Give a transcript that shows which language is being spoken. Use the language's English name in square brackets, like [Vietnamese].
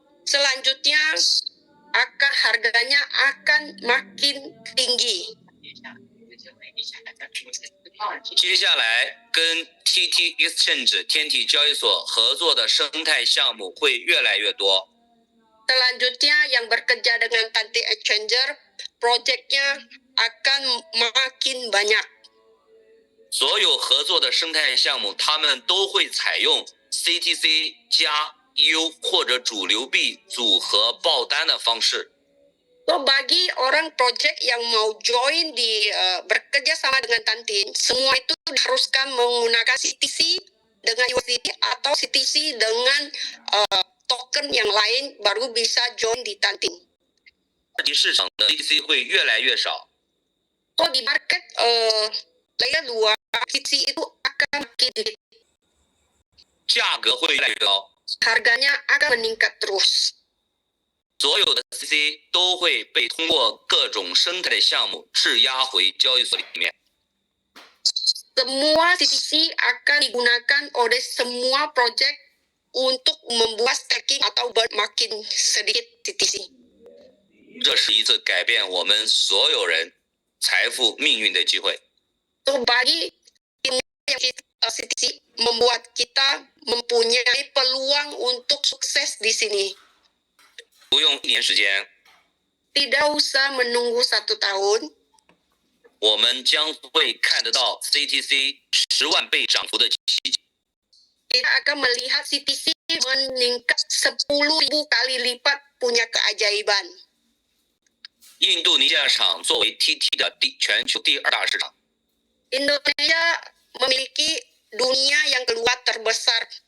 [Indonesian] Selanjutnya harganya akan makin tinggi. [Chinese] 接下来跟 TT Exchange 天体交易所合作的生态项目会越来越多。 [Indonesian] Selanjutnya yang bekerja dengan Tantin Exchanger, proyeknya akan makin banyak. [Chinese] 所有合作的生态项目，他们都会采用 CTC 加 U 或者主流币组合爆单的方式。 [Indonesian] So bagi orang project yang mau join bekerja sama dengan Tantin, semua itu diharuskan menggunakan CTC dengan USDT atau CTC dengan token yang lain baru bisa join di Tantin. [Chinese] 二级市场的 CTC 会越来越少。 [Indonesian] So di market layer 2, CTC itu akan makin sedikit. [Chinese] 价格会越来越高， [Indonesian] Harganya akan meningkat terus. [Chinese] 所有的 CTC 都会被通过各种生态的项目质押回交易所里面。 [Indonesian] Semua CTC akan digunakan oleh semua project untuk membuat staking atau makin sedikit CTC. [Chinese] 这是一次改变我们所有人财富命运的机会。 [Indonesian] So bagi CTC membuat kita mempunyai peluang untuk sukses di sini. [Chinese] 不用1年时间， [Indonesian] Tidak usah menunggu 1 tahun. [Chinese] 我们将会看得到 CTC 10万倍涨幅的奇迹。 [Indonesian] Kita akan melihat CTC meningkat 10.000 kali lipat punya keajaiban. [Chinese] 印度尼西亚市场作为 TT 的全球第2大市场， [Indonesian] Indonesia memiliki dunia yang kedua terbesar.